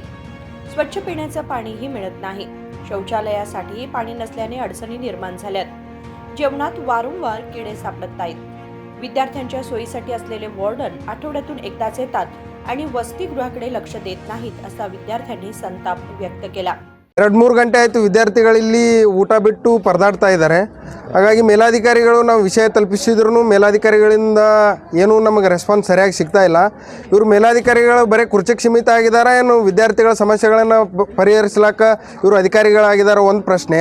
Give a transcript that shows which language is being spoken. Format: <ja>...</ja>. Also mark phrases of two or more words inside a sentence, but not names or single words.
<mr>स्वच्छ पिण्याचं पाणीही मिळत नाही, शौचालयासाठीही पाणी नसल्याने अडचणी निर्माण झाल्यात। जेवणात वारंवार किडे सापडत आहेत। विद्यार्थ्यांच्या सोयीसाठी असलेले वॉर्डन आठवड्यातून एकदाच येतात आणि वसतिगृहाकडे लक्ष देत नाहीत असा विद्यार्थ्यांनी संताप व्यक्त केला।</mr> <kn>2-3 ಗಂಟೆ ಆಯಿತು ವಿದ್ಯಾರ್ಥಿಗಳಲ್ಲಿ ಊಟ ಬಿಟ್ಟು ಪರದಾಡ್ತಾ ಇದ್ದಾರೆ। ಹಾಗಾಗಿ ಮೇಲಾಧಿಕಾರಿಗಳು ನಾವು ವಿಷಯ ತಲುಪಿಸಿದ್ರು ಮೇಲಾಧಿಕಾರಿಗಳಿಂದ ಏನೂ ನಮಗೆ ರೆಸ್ಪಾನ್ಸ್ ಸರಿಯಾಗಿ ಸಿಗ್ತಾ ಇಲ್ಲ। ಇವರು ಮೇಲಾಧಿಕಾರಿಗಳು ಬರೀ ಕುರ್ಚಿಗೆ ಸೀಮಿತ ಆಗಿದ್ದಾರೆ, ಏನು ವಿದ್ಯಾರ್ಥಿಗಳ ಸಮಸ್ಯೆಗಳನ್ನು ಪರಿಹರಿಸಲಿಕ್ಕ ಇವರು ಅಧಿಕಾರಿಗಳಾಗಿದ್ದಾರೆ ಒಂದು ಪ್ರಶ್ನೆ।</kn>